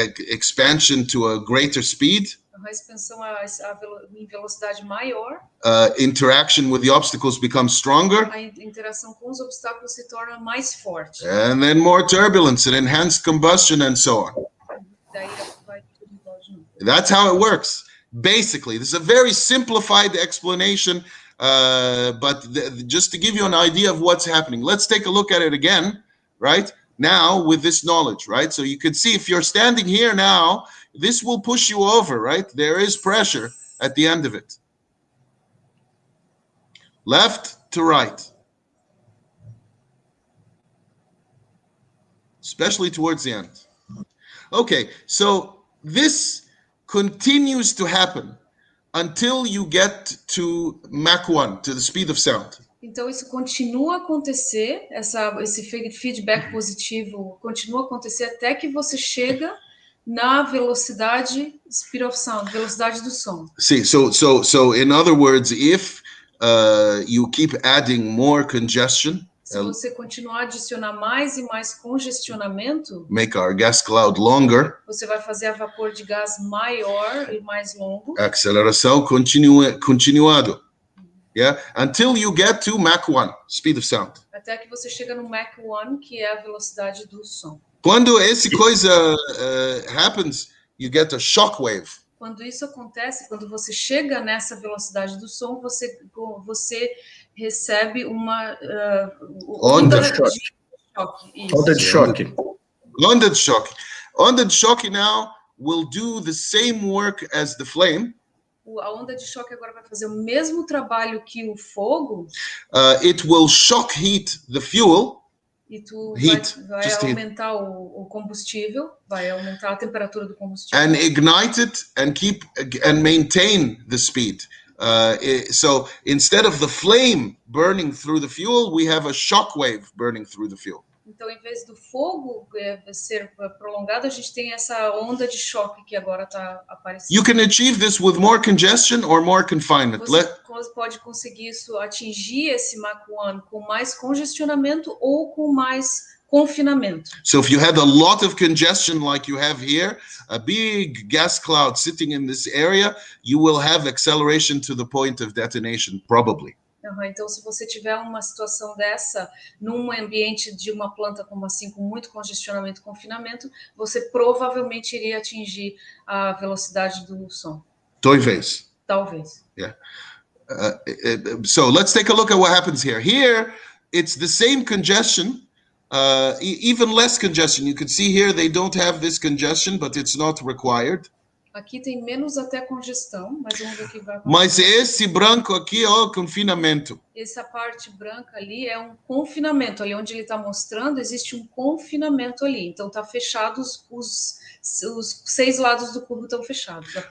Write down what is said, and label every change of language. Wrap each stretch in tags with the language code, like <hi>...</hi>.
<en>Expansion to a greater speed.</en> <pt>A expansão em velocidade maior.</pt> <en>Interaction with the obstacles becomes stronger.</en> <pt>A interação com os obstáculos se torna mais forte.</pt> <en>And then more turbulence and enhanced combustion and so on.</en> <pt>Daí vai tudo igual de novo.</pt> <en>That's how it works. Basically, this is a very simplified explanation, but just to give you an idea of what's happening. Let's take a look at it again, right? Now with this knowledge, right? So you can see if you're standing here now, this will push you over, right? There is pressure at the end of it. Left to right. especially towards the end. Okay, so this continues to happen until you get to Mach 1, to the speed of sound.</en> <pt>Então, isso continua a acontecer, esse feedback positivo continua a acontecer até que você chega na velocidade</pt> <en>speed of sound,</en> <pt>velocidade do som.</pt> <en>See, so in other words, if you keep adding more congestion,</en> <pt>se você continuar a adicionar mais e mais congestionamento,</pt> <en>make our gas cloud longer,</en> <pt>você vai fazer a vapor de gás maior e mais longo. Aceleração continuado.</pt> <en>Yeah, until you get to Mach 1, speed of sound.</en> <pt>Até que você chega no Mach 1, que é a velocidade do som. Quando essa coisa</pt> <en>happens, you get a shock wave.</en> <pt>Quando isso acontece, quando você chega nessa velocidade do som, você recebe uma onda de choque. Onda de choque. Onda de choque. Onda de choque</pt> <en>now will do the same work as the flame.</en> <pt>A onda de choque agora vai fazer o mesmo trabalho que o fogo.</pt> <en>It will shock heat the fuel.</en> <pt>E tu vai aumentar o combustível, vai aumentar a temperatura do combustível.</pt> <en>And ignite it and keep and maintain the speed. So instead of the flame burning through the fuel, we have a shock wave burning through the fuel.</en> <pt>Então, em vez do fogo ser prolongado, a gente tem essa onda de choque que agora está aparecendo.</pt> <en>You can achieve this with more congestion or more confinement.</en> <pt>Você pode conseguir isso, atingir esse Mach 1 com mais congestionamento ou com mais confinamento.</pt> <en>So if you had a lot of congestion like you have here, a big gas cloud sitting in this area, you will have acceleration to the point of detonation, probably.</en> <pt>Então, se você tiver uma situação dessa, num ambiente de uma planta como assim, com muito congestionamento e confinamento, você provavelmente iria atingir a velocidade do som. Talvez. Talvez.</pt> <en>Yeah. So let's take a look at what happens here. Here, it's the same congestion, even less congestion. You can see here they don't have this congestion, but it's not required.</en> <pt>Aqui tem menos até congestão, mas vamos ver o que vai acontecer. Mas esse branco aqui é o confinamento. Essa parte branca ali é um confinamento. Ali onde ele está mostrando, existe um confinamento ali. Então, está fechado, os 6 lados do cubo estão fechados.</pt>